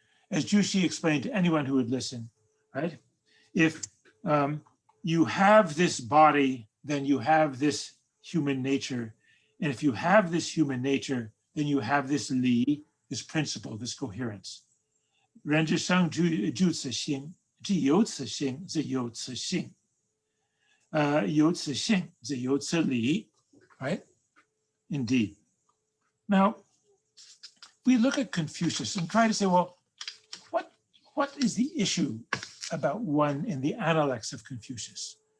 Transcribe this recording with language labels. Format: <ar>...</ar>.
<en>As Zhu Xi explained to anyone who would listen, right? If you have this body, then you have this human nature. And if you have this human nature, then you have this li, this principle, this coherence.</en> <zh>人之生就此心，即有此心，则有此性。有此性，则有此理, right?</zh> <en>Indeed. Now, we look at Confucius and try to say, well, what is the issue about one in the Analects of Confucius?</en>